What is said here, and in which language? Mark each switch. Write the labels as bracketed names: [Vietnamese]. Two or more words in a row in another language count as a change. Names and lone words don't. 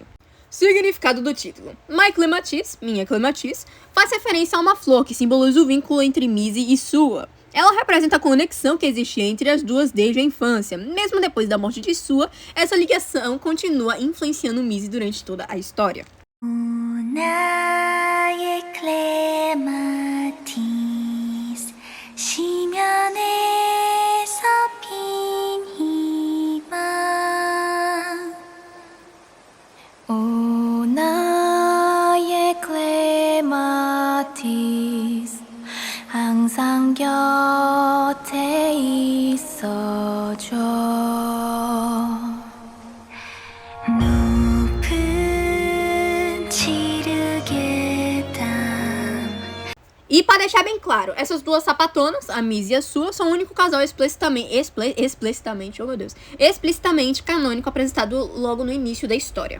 [Portuguese] Significado do título. My Clematis, minha Clematis, faz referência a uma flor que simboliza o vínculo entre Missy e Sua. Ela representa a conexão que existia entre as duas desde a infância. Mesmo depois da morte de Sua, essa ligação continua influenciando Missy durante toda a história. [Korean] 나의 클레마티스 시면에서 핀 희망 오 나의 클레마티스 항상 곁에 있어줘 [Portuguese] E para deixar bem claro, essas duas sapatonas, a Missy e a Sua, são o único casal explicitamente canônico apresentado logo no início da história.